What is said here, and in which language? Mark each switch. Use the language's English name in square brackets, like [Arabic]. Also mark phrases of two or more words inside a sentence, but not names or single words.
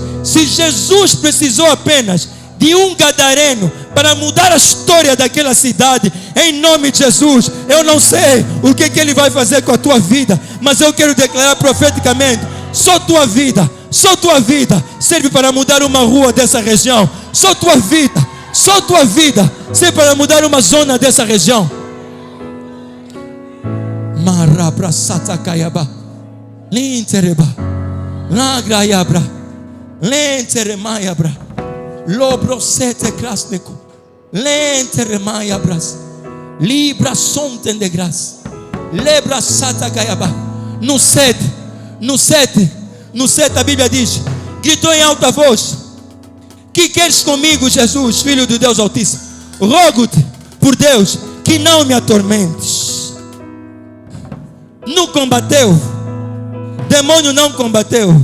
[Portuguese] Se Jesus precisou apenas de um gadareno para mudar a história daquela cidade, em nome de Jesus, eu não sei o que ele vai fazer com a tua vida, mas eu quero declarar profeticamente: só tua vida serve para mudar uma rua dessa região. Só tua vida serve para mudar uma zona dessa região. Marabra satakayaba lintereba lagrayabra lenteremayabra lobrosete krasneko lenteremayabras libra sontem de graça lebra satakayaba. No 7 a Bíblia diz: gritou em alta voz: que queres comigo, Jesus, Filho do Deus Altíssimo? Rogo-te por Deus que não me atormentes. Não combateu, demônio não combateu.